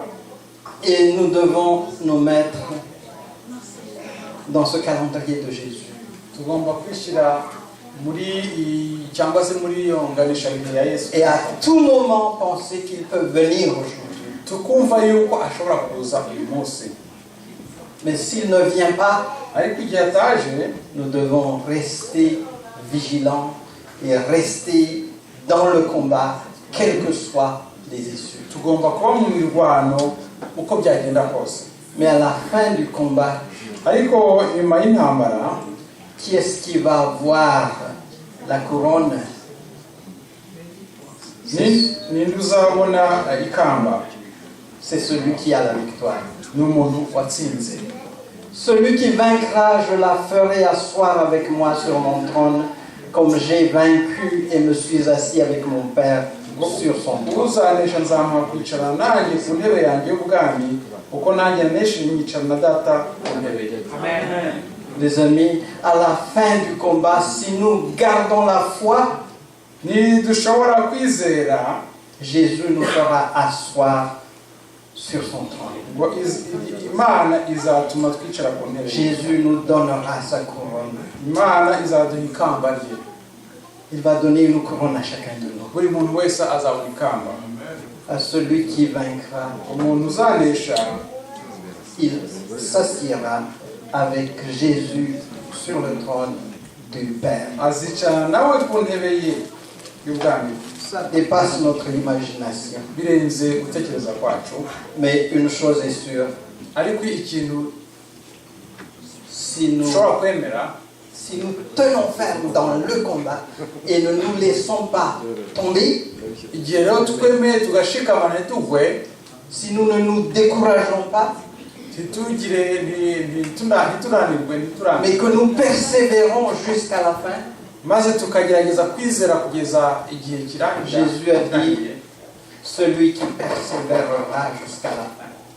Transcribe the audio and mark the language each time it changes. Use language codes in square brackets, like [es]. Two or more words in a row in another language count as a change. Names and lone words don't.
[fr] Et nous devons nous mettre dans ce calendrier de Jésus. [rw] Tugomba kwishyira muri cyangwa se muri iyo nganisha ya Yesu. [fr] Et à tout moment penser qu'il peut venir aujourd'hui. [rw] Tukumva yuko ashobora kuza uyu munsi. [fr] Mais s'il ne vient pas, [rw] Ariko igihe ataje, [fr] nous devons rester vigilants et rester dans le combat, quelles que soient les issues. [rw] tugomba kuba mu mirwano uko byagenda kose. [fr] Mais à la fin du combat, [rw] ariko nyuma y'intambara [fr] qui est-ce qui va avoir la couronne? [rw] ninde uzabona ikamba? [fr] C'est celui qui a la victoire. [rw] Ni umuntu watsinze. [fr] Celui qui vaincra, je la ferai asseoir avec moi sur mon trône, comme j'ai vaincu et me suis assis avec mon Père sur son trône. [rw] Uzanesha nzamuha kwicara nanjye ku ntebe yanjye y'ubwami uko nanjye naneshe nyicara na data ku ntebe ye. [fr] Les amis, à la fin du combat, si nous gardons la foi, [rw] nidushobora kwizera, [fr] Jésus nous fera asseoir sur son trône. [rw] Imana izatuma twicara ku ntebe. [fr] Jésus nous donnera sa couronne. [rw] Imana izaduha ikamba rye. [fr] Il va donner une couronne à chacun de nous. [rw] Buri muntu wese azabona ikamba. [fr] À celui qui vaincra, [rw] umuntu uzanesha, [fr] il s'assiera avec Jésus sur le trône du Père. [rw] azicara nawe ku ntebe ye y'ubwami. [fr] Ça dépasse notre imagination. [rw] Birenze gutekereza kwacu. [fr] Mais une chose est sûre, [rw] ariko ikintu [fr] si nous tenons ferme dans le combat et ne nous laissons pas tomber, si nous ne nous décourageons pas, mais que nous persévérons jusqu'à la fin, Jésus a dit, celui qui persévérera jusqu'à la fin.